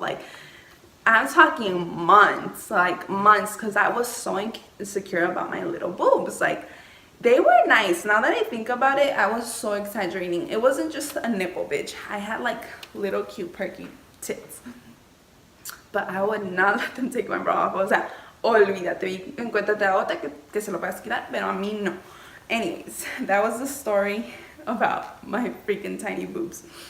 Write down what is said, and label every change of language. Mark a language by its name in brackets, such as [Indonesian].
[English] Like, I'm talking months, because I was so insecure about my little boobs. Like, They were nice. Now that I think about it, I was so exaggerating. It wasn't just a nipple, bitch. I had like little cute perky tits. But I would not let them take my bra off. [Spanish] O sea, olvídate. Y encuéntrate a otra que se lo puedas quitar, pero a mí no. [English] Anyways, that was the story about my freaking tiny boobs.